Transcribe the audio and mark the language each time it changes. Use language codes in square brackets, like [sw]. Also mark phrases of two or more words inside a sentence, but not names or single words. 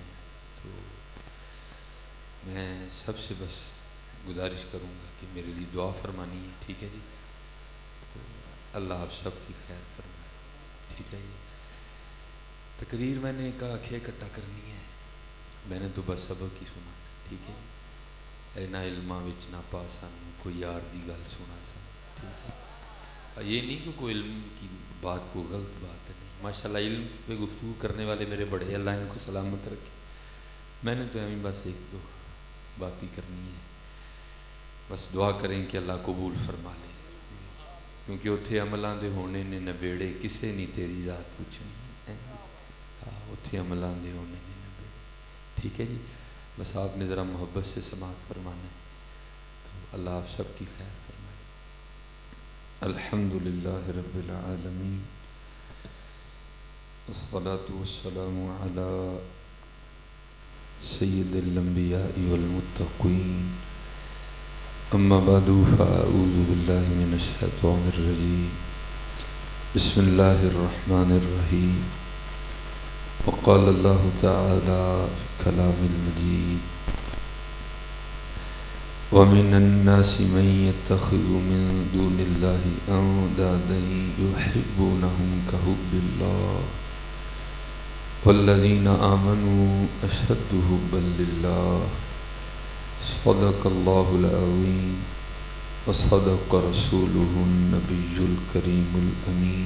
[ur] تو میں سب سے بس گزارش کروں گا کہ میرے لیے دعا فرمانی ہے، ٹھیک ہے جی؟ تو اللہ آپ سب کی خیر فرمائے، ٹھیک ہے جی؟ تقریر میں نے کہا کہ اکٹھا کرنی ہے، میں نے تو بس سبق ہی سنا، ٹھیک ہے؟ [pa] اے نہ علماں وچ نہ پاساں کوئی یار دی گل سنا سا، ٹھیک ہے؟ [ur] یہ نہیں کہ کوئی علم کی بات کو غلط بات ہے، نہیں، ماشاءاللہ علم پہ گفتگو کرنے والے میرے بڑے، اللہ ان کو سلامت رکھے. میں نے تو ہمیں بس ایک دو بات ہی کرنی ہے، بس دعا کریں کہ اللہ قبول فرما لے، کیونکہ [pa] اتھے عملاں دے ہونے نے نبیڑے کسے نہیں تیری ذات پوچھنی. اتھے عملاں دے ہونے نے نبیڑے، ٹھیک ہے جی؟ [ur] بس آپ نے ذرا محبت سے سماعت فرمانا ہے، تو اللہ آپ سب کی خیر فرمائے. [ar] الحمدللہ رب العالمین، والصلاة والسلام علی سید الانبیاء والمتقین. اما بعد فاعوذ باللہ من الشیطان الرجیم. بسم اللہ الرحمن الرحیم. وقال اللہ تعالی فی کلام المجید: وَمِنَ النَّاسِ مَن يَتَّخِذُ مِن دُونِ اللَّهِ أَندَادًا يُحِبُّونَهُمْ كَحُبِّ اللَّهِ وَالَّذِينَ آمَنُوا أَشَدُّ حُبًّا لِلَّهِ. صدق اللَّهُ الْعَظِيمُ وصدق رسوله النبي الكريم الأمين.